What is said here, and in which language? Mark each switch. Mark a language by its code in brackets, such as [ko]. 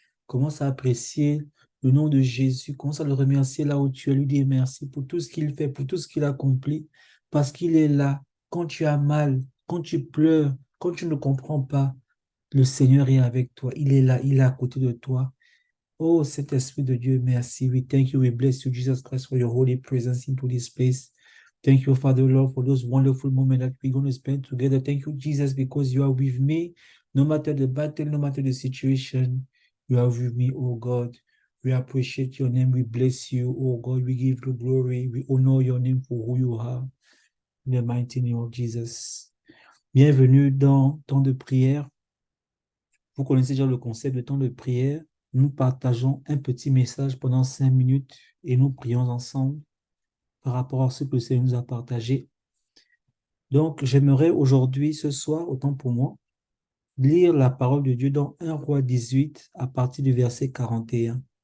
[fr] Commence à apprécier le nom de Jésus. Commence à le remercier là où tu es, lui dire merci pour tout ce qu'il fait, pour tout ce qu'il accomplit, parce qu'il est là. Quand tu as mal, quand tu pleures, quand tu ne comprends pas, le Seigneur est avec toi. Il est là, il est à côté de toi. Oh, Saint-Esprit de Dieu, merci. [en] We thank you. We bless you, Jesus Christ, for your holy presence into this place. Thank you, Father Lord, for those wonderful moments that we're going to spend together. Thank you, Jesus, because you are with me. No matter the battle, no matter the situation, you are with me, oh God. We appreciate your name. We bless you, oh God. We give you glory. We honor your name for who you are. In the mighty name of Jesus. [fr] Bienvenue dans temps de prière. Vous connaissez déjà le concept de temps de prière. Nous partageons un petit message pendant 5 minutes et nous prions ensemble par rapport à ce que le Seigneur nous a partagé. Donc, j'aimerais aujourd'hui, ce soir, autant pour moi, lire la parole de Dieu dans 1 Roi 18 à partir du verset 41.